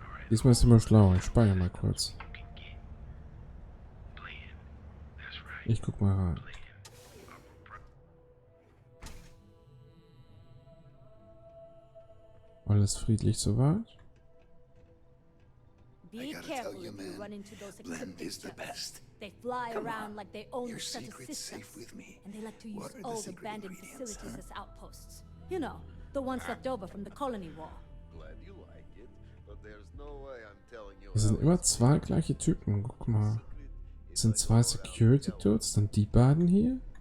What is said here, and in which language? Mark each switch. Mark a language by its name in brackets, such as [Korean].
[German] Diesmal ist immer schlauer. Ich speichere mal kurz. Ich guck mal rein. Alles friedlich soweit? [English] Be careful if you run into those exceptions. They fly around like they own the set of systems, and they like to use old abandoned facilities as outposts. You know, the ones left over from the colony war. Glad you like it, but there's no way I'm telling you. [German] Es sind immer zwei gleiche Typen. Guck mal. Es sind zwei Security Dudes, dann die beiden hier.